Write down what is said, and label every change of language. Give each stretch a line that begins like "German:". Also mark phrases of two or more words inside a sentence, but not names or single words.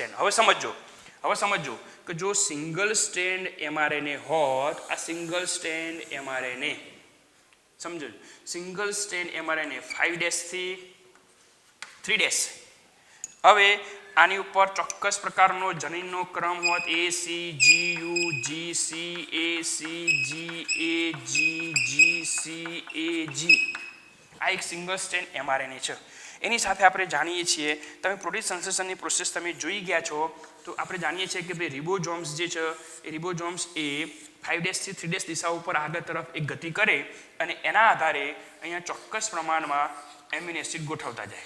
Gujarati: હવે સમજો હવે સમજો કે જો
English: single strand
Gujarati: mRNA હોત, આ
English: single strand
Gujarati: mRNA સમજો,
English: single strand
Gujarati: mRNA 5' થી 3'. હવે આની ઉપર ચોક્કસ પ્રકારનો જનીનનો ક્રમ હોત A C G U G C A C G A G G C A G. આ એક
English: single strand
Gujarati: mRNA છે. એની સાથે આપણે જાણીએ છીએ, તમે પ્રોટીન સંશ્લેષણની પ્રોસેસ તમે જોઈ ગયા છો, તો આપણે જાણીએ છીએ કે ભાઈ રિબોઝોમ્સ જે છે એ રિબોઝોમ્સ એ 5' થી 3' દિશા ઉપર આગળ તરફ એક ગતિ કરે અને એના આધારે અહીંયા ચોક્કસ પ્રમાણમાં
English: amino acid
Gujarati: ગોઠવતા જાય.